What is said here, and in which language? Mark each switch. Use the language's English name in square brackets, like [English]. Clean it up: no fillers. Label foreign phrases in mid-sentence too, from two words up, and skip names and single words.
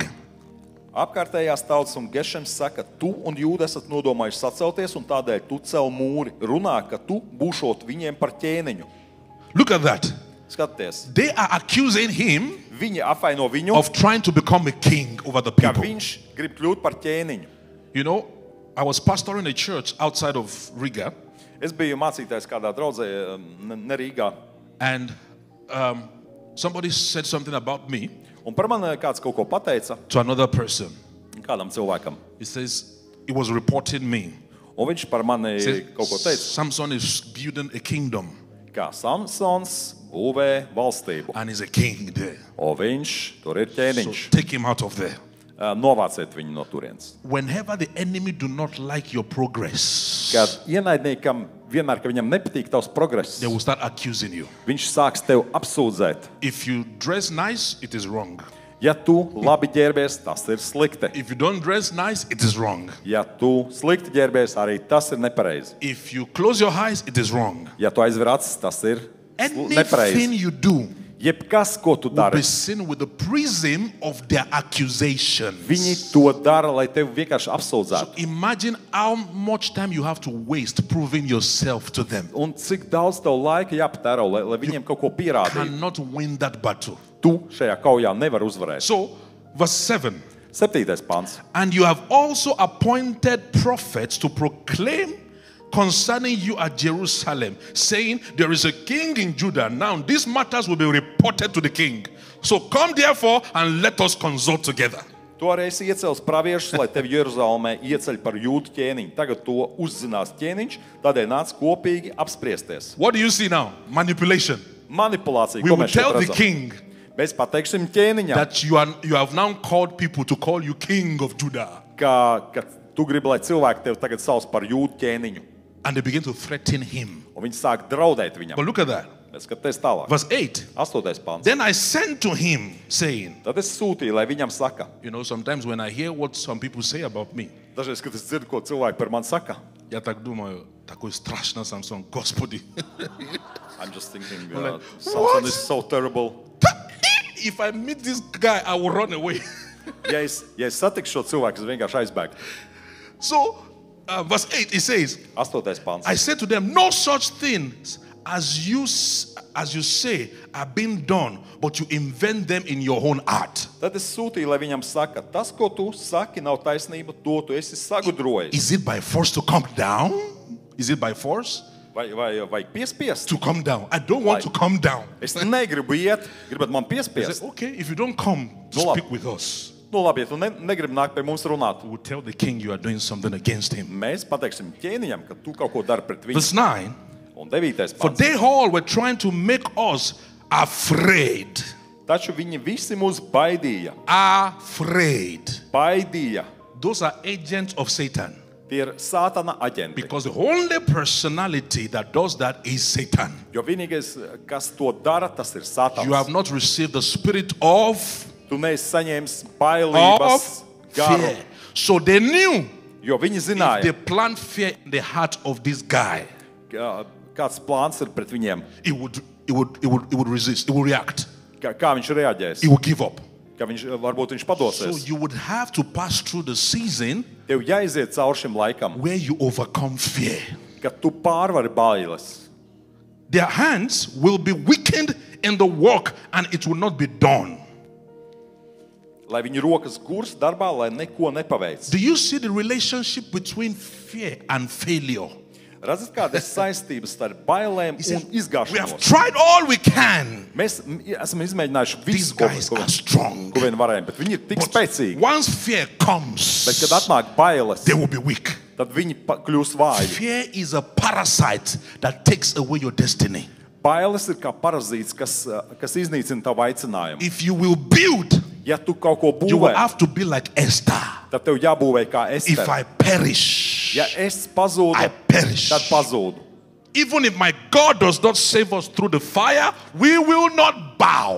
[Latvian] Apkārtējās tautas un Gešems saka, tu un Jūda esat nodomājuši sacelties, un tādēļ tu cel mūri. Runā, ka tu būšot viņiem par ķēniņu. [English] Look at that. [Latvian] Skaties, [English] They are accusing him [Latvian] viņi apvaino viņu, [English] of trying to become a king over the [Latvian] ka [English] people. [Latvian] viņš grib kļūt par ķēniņu. [English] You know, I was pastoring a church outside of Riga, [Latvian] Es biju mācītājs kādā draudzē, ne Rīgā, [English] and somebody said something about me [Latvian] un par mani kāds kaut ko pateica [English] to another person. [Latvian] kādam cilvēkam. [English] He says, he was reporting me. [Latvian] Un viņš par mani [English] Says, [Latvian] kaut ko teica, [English] Samson is building a kingdom, [Latvian] kā Samsons būvē valstību. [English] and he's a king there. [Latvian] O viņš, tur ir [English] So [Latvian] ķēniņš. [English] take him out of there. [Latvian] Novāciet viņu no turienes. [English] Whenever the enemy do not like your progress, [Latvian] Kad ienaidniekam vienmēr, ka viņam nepatīk tavs progress, [English] they will start accusing you. [Latvian] viņš sāks tev apsūdzēt. [English] If you dress nice, it is wrong. [Latvian] Ja tu labi ģērbies, tas ir slikti. [English] If you don't dress nice, it is wrong. [Latvian] Ja tu slikti ģērbies, arī tas ir nepareizi. [English] If you close your eyes, it is wrong. [Latvian] Ja tu aizver acis, tas ir [English] Anything [Latvian] nepareizi. [English] you do [Latvian] Jebkas, ko tu [English] will [Latvian] dari, [English] be seen with the prism of their accusations. [Latvian] viņi to dara, lai tevi vienkārši apsūdzētu. [English] Imagine how much time you have to waste proving yourself to them. [Latvian] Un cik daudz tev laika jāpatēro, lai viņiem kaut ko pierādītu. [English] Cannot win that battle. [Latvian] Tu šajā kaujā nevar uzvarēt. [English] So, verse 7. [Latvian] 7. pants. [English] And you have also appointed prophets to proclaim concerning you at Jerusalem, saying, there is a king in Judah. Now, these matters will be reported to the king. So come therefore and let us consult together. [Latvian] Tu arī esi iecels praviešus, lai tevi Jeruzalemē ieceļ par jūdu ķēniņu. Tagad to uzzinās ķēniņš, tādēļ nāc kopīgi apspriesties. [English] What do you see now? Manipulation. [Latvian] Manipulācija, [English] We [Latvian] ko [English] will [Latvian] mēs šeit [English] tell the [Latvian] redzam. [English] king [Latvian] Mēs pateiksim ķēniņam, [English] that you have now called people to call you king of Judah. [Latvian] ka tu gribi, lai cilvēki tevi tagad sauc par jūdu ķēniņu. [English] And they begin to threaten him. [Latvian] Un viņi sāk draudēt viņam. [English] But look at that. [Latvian] Bet skaties tālāk. [English] Verse 8. [Latvian] 8. pants. [English] Then I sent to him, saying, [Latvian] Tad es sūtīju, lai viņam saka. [English] you know, sometimes when I hear what some people say about me, [Latvian] Dažreiz, kad es dzirdu, ko cilvēki par mani saka, [Russian] я так думаю, такой страшный Самсон, Господи. [English] I'm just thinking, like, Samson what? is so terrible. If I meet this guy, I will run away. [Latvian] Ja es satikšu šo cilvēku, es vienkārši aizbēgu. [English] So, verse 8, it says, [Latvian] 8. pants. [English] I said to them, no such things as you say are being done, but you invent them in your own art. [Latvian] Tad es sūtīju, lai viņam saka, tas, ko tu saki, nav taisnība, to tu esi sagudrojis. [English] Is it by force to come down? Is it by force [Latvian] Vai piespiest? [English] to come down? I don't want to come down. [Latvian] Es negribu iet, gribat man [English] I said, [Latvian] piespiest. [English] okay, if you don't come to [Latvian] No, lab. [English] speak with us, [Latvian] Nu labi, ja tu negribi nākt pie mums runāt, [English] we'll tell the king you are doing something against him. [Latvian] mēs pateiksim ķēniņam, ka tu kaut ko dari pret viņu. [English] Verse 9, [Latvian] Un 9. [English] for [Latvian] pants. [English] they all were trying to make us afraid. [Latvian] Taču viņi visi mūs baidīja. [English] Afraid. [Latvian] Baidīja. [English] Those are agents of Satan. [Latvian] Tie ir Sātana aģenti. [English] Because the only personality that does that is Satan. [Latvian] Jo vienīgais, kas to dara, tas ir Sātans. [English] You have not received the spirit of [Latvian] Tu neesi saņēmis bailības garu. [English] fear. So they knew [Latvian] Jo viņi [English] if they [Latvian] zināja, [English] plant fear in the heart of this guy, [Latvian] ka kāds plāns ir pret viņiem, [English] it would resist, it would react, [Latvian] kā viņš reaģēs, [English] it would give up. [Latvian] ka varbūt viņš [English] So [Latvian] padosies. [English] you would have to pass through the season [Latvian] Tev jāiziet cauri šim laikam, [English] where you overcome fear. [Latvian] ka tu pārvari bailes. [English] Their hands will be weakened in the work and it will not be done. [Latvian] Lai viņu rokas gurs darbā, lai neko nepaveic. [English] Do you see the relationship between fear and failure? [Latvian] Redzat, kāda ir saistības starp bailēm [English] He [Latvian] un [English] says, we have [Latvian] izgāšanos? [English] tried all we can. [Latvian] Mēs esam izmēģinājuši [English] These [Latvian] visu, ko [English] guys are strong. [Latvian] vien varējām, bet viņi ir tik [English] But [Latvian] spēcīgi. [English] once fear [Latvian] Bet, [English] comes, [Latvian] kad atnāk bailes, [English] they will be weak. [Latvian] tad viņi kļūst vāji. [English] Fear is a parasite that takes away your destiny. [Latvian] Bailes ir kā parazīts, kas iznīcina tavu aicinājumu. [English] If you will build, [Latvian] Ja tu kaut ko [English] you will [Latvian] būvē, [English] have to be like Esther. [Latvian] tad tev jābūvē kā [English] If [Latvian] Estere. [English] I perish, [Latvian] Ja es pazūdu, [English] I perish. [Latvian] tad pazūdu. [English] Even if my God does not save us through the fire, we will not bow.